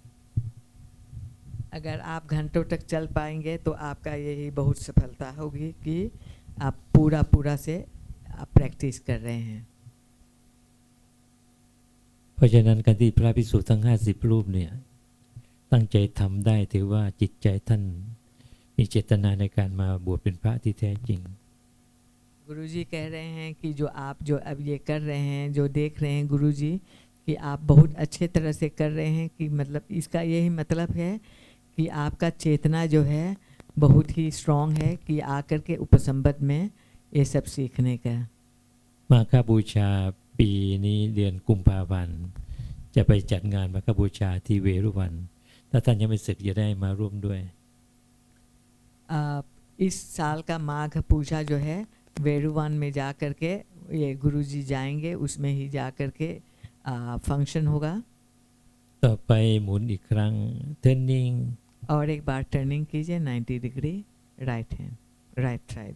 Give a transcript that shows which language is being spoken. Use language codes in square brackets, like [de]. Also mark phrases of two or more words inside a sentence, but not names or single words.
[hi] अगर आप घंटों तक चल पाएंगे तो आपका यही बहुत सफलता होगी कि आप पूरा से आप प्रैक्टिस कर रहे हैं। [th] เพราะฉะนั้นการที่พระภิกษุทั้ง50รูปเนี่ยตั้งใจทำได้ถือว่าจิตใจท่านมีเจตนาในการมาบวชเป็นพระที่แท้จริง [hi] गुरुजी कह रहे हैं कि जो आप जो अब ये कर रहे हैं, जो देख रहे हैं गुरुजी कि आप बहुत अच्छे तरह से कर रहे हैं, कि मतलब इसका यही मतलब है कि आपका चेतना जो है बहुत ही स्ट्रॉन्ग है कि आकर के उपसंबद में ये सब सीखने का। [th] มาฆบูชาปีนี้เดือนกุมภาพันธ์จะไปจัดงานมาฆบูชาที่เวรุวันถ้าท่านยังไม่เสร็จจะได้มาร่วมด้วย [hi] इस साल का माघ पूजा जो है वेरुवन में जा कर के ये गुरुजी जाएंगे, उसमें ही जा कर के फंक्शन होगा। [th] ต่อไปหมุนอีกครั้ง turning [hi] और एक बार टर्निंग कीजिए 90 डिग्री [en] right hand right side.